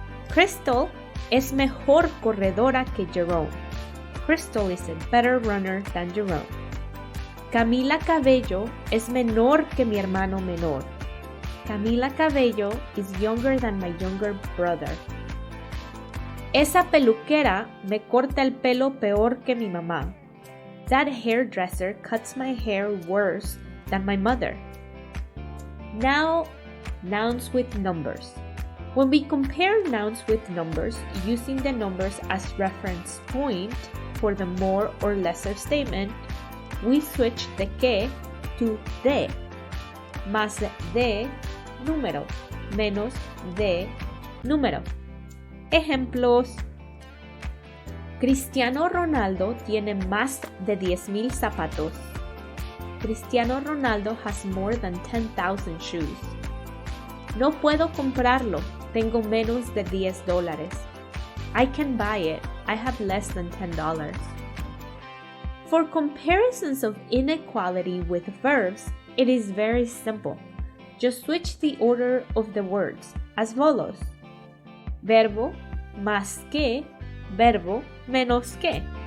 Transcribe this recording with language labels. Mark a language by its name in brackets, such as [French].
[Spanish] Crystal es mejor corredora que Jerome. [English] Crystal is a better runner than Jerome. [Spanish] Camila Cabello es menor que mi hermano menor. [English] Camila Cabello is younger than my younger brother. [Spanish] Esa peluquera me corta el pelo peor que mi mamá. [English] That hairdresser cuts my hair worse than my mother. Now, nouns with numbers. When we compare nouns with numbers using the numbers as reference point for the more or lesser statement, we switch the que to de. [Spanish] Más de número, menos de número. Ejemplos. Cristiano Ronaldo tiene más de 10,000 zapatos. [English] Cristiano Ronaldo has more than 10,000 shoes. [Spanish] No puedo comprarlo, tengo menos de $10. [English] I can buy it, I have less than $10. For comparisons of inequality with verbs, it is very simple. Just switch the order of the words as follows. [Spanish] Verbo más que, verbo menos que.